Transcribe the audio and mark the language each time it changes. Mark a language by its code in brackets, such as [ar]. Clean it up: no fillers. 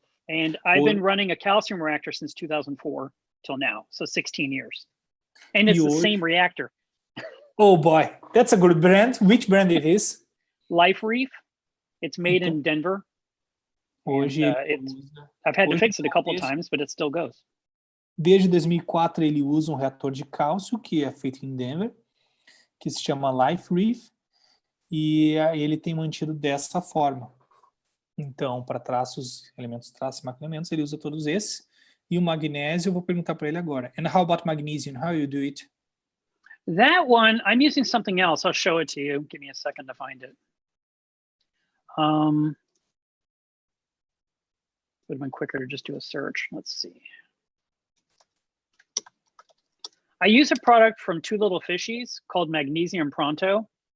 [en] And I've been running a calcium reactor since 2004 till now, so 16 years. And it's the same reactor. Oh boy, that's a good brand. Which brand it is? Reef. It's made in Denver. [pt] Hoje, [en] I've had to fix it a couple of times, but it still goes. [pt] Desde 2004 ele usa um reator de cálcio que é feito em Denver, que se chama Reef, e ele tem mantido dessa forma. Então, para traços, elementos traços e macroelementos, ele usa todos esses. E o magnésio, eu vou perguntar para ele agora. [en] And how about magnesium? How you do it? That one, I'm using something else. I'll show it to you. Give me a second to find it. Would have been quicker to just do a search. Let's see. I use a product from Two Little Fishies called Magnesium Pronto.